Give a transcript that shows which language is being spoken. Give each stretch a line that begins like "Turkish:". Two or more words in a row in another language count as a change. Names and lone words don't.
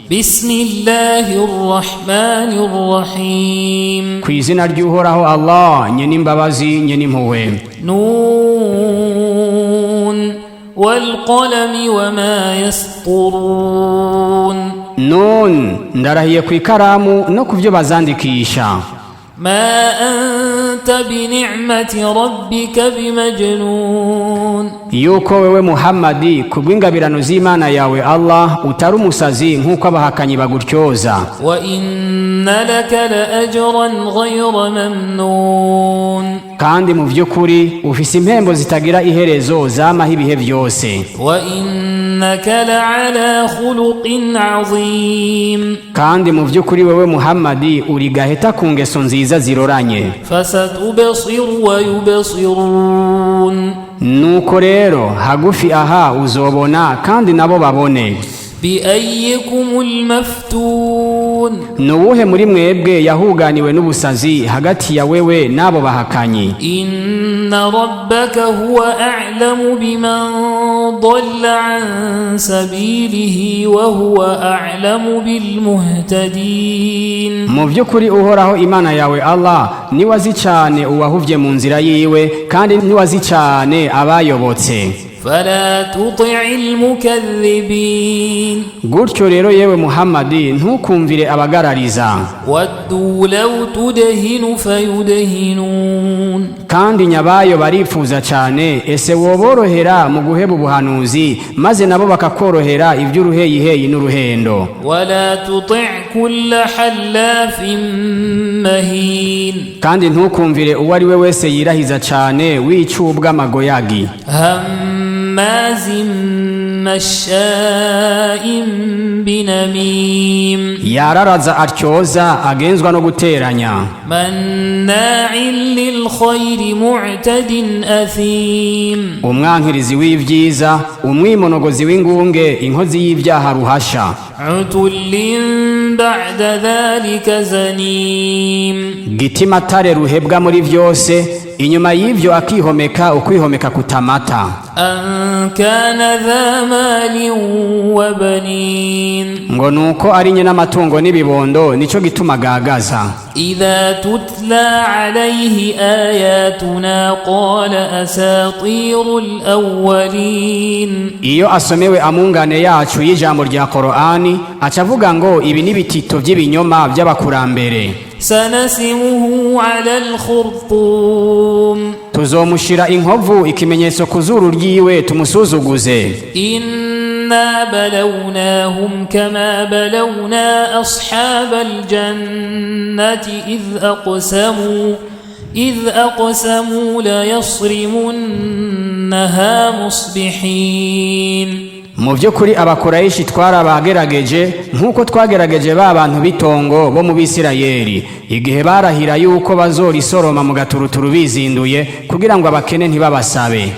Arabic: بسم الله الرحمن الرحيم
Rundi: Kwizina ry'uhoraho Allah nyene imbabazi nyene impuhwe
Arabic: ن والقلم وما يسطرون
Rundi: Nun ndarahiye ku ikaramu no kuvyo bazandikisha
Arabic: ما أنت بنعمة ربك بمجنون
Rundi: yuko wewe Muhammadi kubw'ingabirano z'Imana yawe Allah utari umusazi nkuko abahakanyi bagutyoza
Arabic: وإن لك لأجرا غير ممنون
Rundi: kandi mu vy'ukuri ufise impembo zitagira iherezo zamaho ibihe vyose
Arabic: وإنك لعلى خلق عظيم
Rundi: kandi mu vy'ukuri wewe Muhammadi uri gaheta ku ngeso nziza ziroranye
Arabic: فستبصر ويبصرون
Rundi: nuko rero hagufi aha uzobona kandi nabo babone
Arabic: بأيكم المفتون
Rundi: nuwuhe muri mwebwe yahuganiwe n'ubusazi hagati ya wewe nabo bahakanyi
Arabic: إن ربك هو أعلم بمن ضل عن سبيله وهو أعلم بالمهتدين
Rundi: mu vy'ukuri uhoraho Imana yawe Allah ni wazi cyane uwahuvye mu nzira yiwe kandi ni wazi cyane abayobotse
Arabic: فلا تطع المكذبين
Rundi: gutyo rero yewe Muhammadi ntukumvire abagarariza
Arabic: ودوا لو تدهن فيدهنون
Rundi: kandi nyabayo barifuza cyane ese woborohera mu guheba ubuhanuzi maze nabo bakakorohera ivy'uruheyiheyi n'uruhendo
Arabic: ولا تطع كل حلاف مهين
Rundi: kandi ntukumvire uwo ari we wese yirahiza cyane wicubwa amagoyagi
Arabic: هماز مشاء بنميم
Rundi: yararaza atyoza agenzwa no guteranya
Arabic: مناع للخير معتد أثيم
Rundi: umwankirizi w'ivyiza umwimonogozi w'ingunge inkozi y'ivyaha ruhasha
Arabic: عتل بعد ذلك زنيم
Rundi: gitima tare ruhebwa muri vyose inyuma y'ivyo akihomeka ukwihomeka kutamata
Arabic: أن كان ذا مال وبنين
Rundi: ngo nuko ari nye n'amatungo n'ibibondo nico gituma gagaza
Arabic: إذا تتلى عليه آياتنا قال أساطير الأولين
Rundi: iyo asomewe amungane yacu y'ijambo rya Qur'ani acavuga ngo ibi nibitito by'ibinyoma by'abakurambere
Arabic: سنسمه على الخرطوم
Rundi: tuzomushira inkovu ikimenyetso kuzuru ryiwe tumusuzuguze
Arabic: إنا بلوناهم كما بلونا أصحاب الجنة إذ أقسموا ليصرمنها مصبحين
Rundi: mu by'ukuri abakorayishi twarabagerageje nkuko twagerageje ba bantu bitongo bo mu Bisirayeli igihe barahira yuko bazorisoroma mu gaturuturu bizinduye kugira ngo abakene ntibabasabe